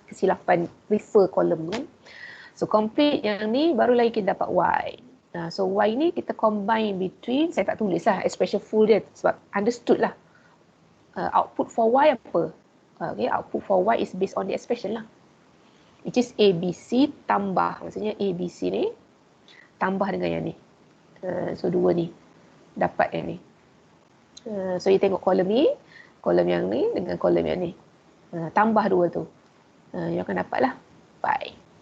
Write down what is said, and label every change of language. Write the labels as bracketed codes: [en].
[ms] Kesilapan refer column kan. So complete yang ni, baru lagi kita dapat Y. So Y ni kita combine between, saya tak tulis lah expression full dia. Sebab [en] understood lah. Output for Y apa? Okay, output for Y is based on the expression lah. Which is ABC [ms] tambah. Maksudnya ABC ni tambah dengan yang ni. So dua ni. Dapat yang ni. So you tengok kolom ni. Kolom yang ni dengan kolom yang ni. Tambah dua tu. You akan dapat lah. Y.